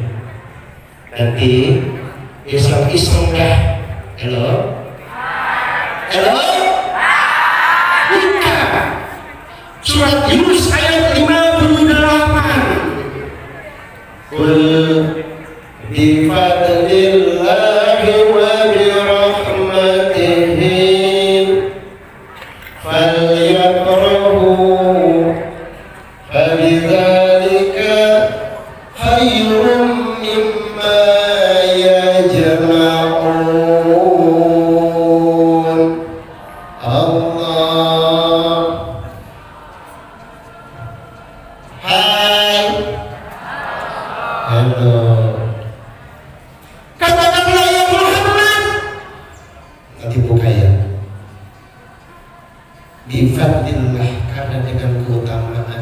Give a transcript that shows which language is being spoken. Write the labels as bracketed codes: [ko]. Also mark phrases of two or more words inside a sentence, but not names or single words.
[id] Nanti iseng-iseng dah. Halo? Halo? Buka surat Yunus ayat 58. [ar] قل بفضل الله وبرحمته فليفرحوا فبذلك خير مما يجمعون. [id] Allah. Hai. Halo. Katakanlah ya Muhammad. Nanti buka ya. Bifadlillah, karena dengan keutamaan.